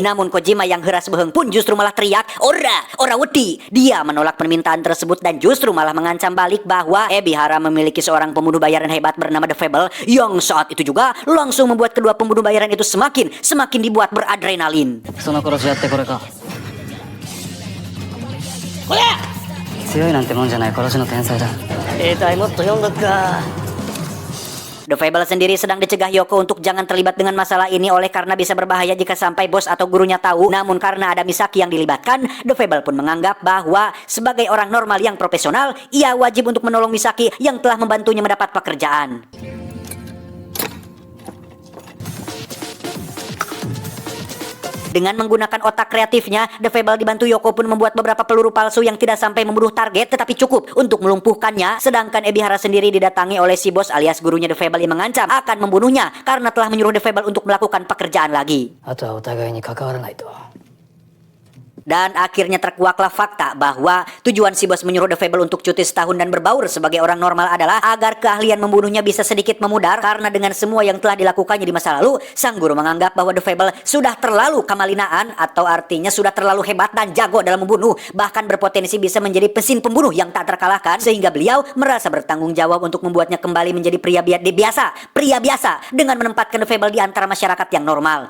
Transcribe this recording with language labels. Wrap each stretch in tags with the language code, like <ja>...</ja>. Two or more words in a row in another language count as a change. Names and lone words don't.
<id>Namun Kojima yang heras beheng pun justru malah teriak,</id> <jv>ora wedi.</jv> <id>Dia menolak permintaan tersebut dan justru malah mengancam balik bahwa Ebihara memiliki seorang pembunuh bayaran hebat bernama The Fable, yang saat itu juga langsung membuat kedua pembunuh bayaran itu semakin dibuat beradrenalin.</id> <ja>その殺し屋ってこれか。強いなんてもんじゃない殺しの天才だ。兵隊もっと読んどくか。</ja> <id>The Fable sendiri sedang dicegah Yoko untuk jangan terlibat dengan masalah ini oleh karena bisa berbahaya jika sampai bos atau gurunya tahu. Namun karena ada Misaki yang dilibatkan, The Fable pun menganggap bahwa sebagai orang normal yang profesional, ia wajib untuk menolong Misaki yang telah membantunya mendapat pekerjaan. Dengan menggunakan otak kreatifnya, The Fable dibantu Yoko pun membuat beberapa peluru palsu yang tidak sampai membunuh target tetapi cukup untuk melumpuhkannya. Sedangkan Ebihara sendiri didatangi oleh si bos alias gurunya The Fable yang mengancam akan membunuhnya karena telah menyuruh The Fable untuk melakukan pekerjaan lagi.</id> <ja>あとはお互いに関わらないと。</ja> <id>Dan akhirnya terkuaklah fakta bahwa tujuan si bos menyuruh The Fable untuk cuti setahun dan berbaur sebagai orang normal adalah agar keahlian membunuhnya bisa sedikit memudar. Karena dengan semua yang telah dilakukannya di masa lalu, sang guru menganggap bahwa The Fable sudah terlalu kamalinaan, atau artinya sudah terlalu hebat dan jago dalam membunuh, bahkan berpotensi bisa menjadi mesin pembunuh yang tak terkalahkan, sehingga beliau merasa bertanggung jawab untuk membuatnya kembali menjadi pria biasa dengan menempatkan The Fable di antara masyarakat yang normal.</id>